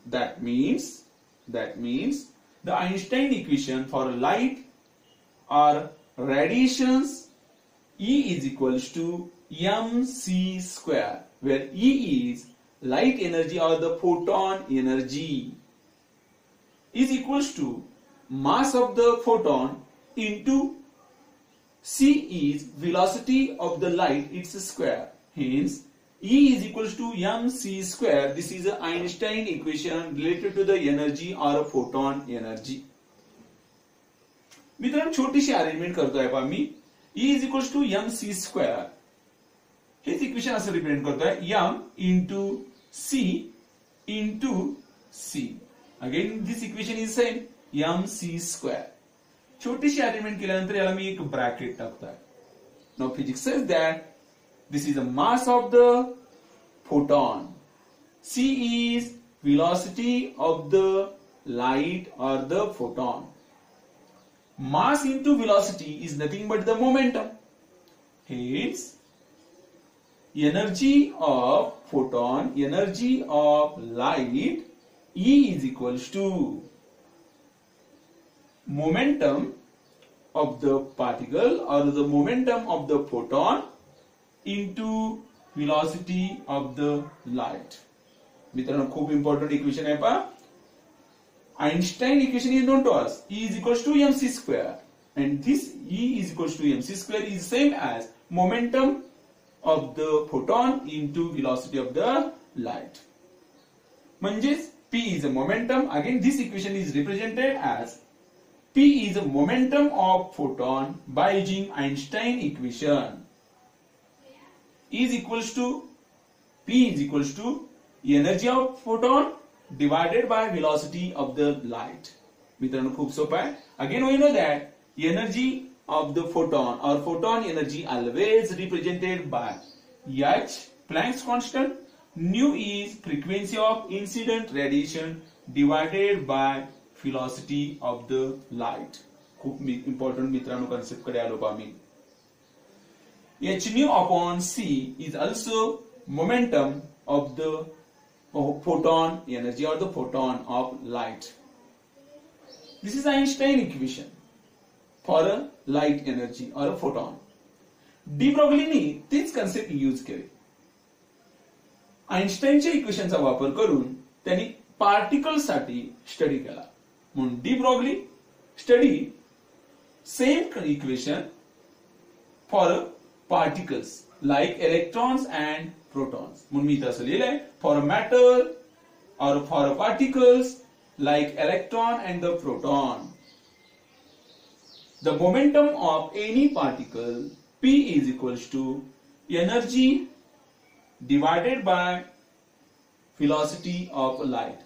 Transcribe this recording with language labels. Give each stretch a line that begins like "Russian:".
English: That means the Einstein equation for light or radiations E is equals to mc square, where E is light energy or the photon energy is equals to mass of the photon into c is velocity of the light, its square. Hence E is equals to mc square. This is an Einstein equation related to the energy or a photon energy.
Marathi: मित्रांनो छोटीशी arrangement करतोय पहा मी.
English: E is equals to mc square.
Marathi: हेच equation असं represent करतोय
English: m into c into c. Again this equation is same mc square.
Marathi: छोटीशी arrangement केल्यानंतर याला मी एक ब्रॅकेट टाकतोय.
English: Now physics says that this is the mass of the photon. C is velocity of the light or the photon. Mass into velocity is nothing but the momentum. Hence, energy of photon, energy of light, E is equals to momentum of the particle or the momentum of the photon into velocity of the light.
Marathi: मित्रांनो खूप important equation आहे पहा.
English: Einstein equation is known to us. E is equals to mc square, and this E is equals to mc square is same as momentum of the photon into velocity of the light. म्हणजेच P is a momentum. Again, this equation is represented as P is a momentum of photon by using Einstein equation. E is equals to P is equals to energy of photon divided by velocity of the light.
Marathi: मित्रांनो खूप सोपं आहे.
English: Again we know that energy of the photon or photon energy always represented by h, Planck's constant. Nu is frequency of incident radiation divided by velocity of the light.
Marathi: खूप important मित्रांनो concept कडे आलो पहा मी.
English: h nu upon c is also momentum of the photon energy or the photon of light. This is Einstein equation for a light energy or a photon.
Marathi: D ब्रॉग्लीनी तीच concept use केली. आइन्स्टाईनच्या इक्वेशनचा वापर करून त्यांनी particle साठी study केला.
English: म्हणून de Broglie study same equation for particles like electrons and protons.
Marathi: म्हणून मी इथे असं लिहिलंय
English: for a matter or for particles like electron and the proton. The momentum of any particle P is equals to energy divided by velocity of light.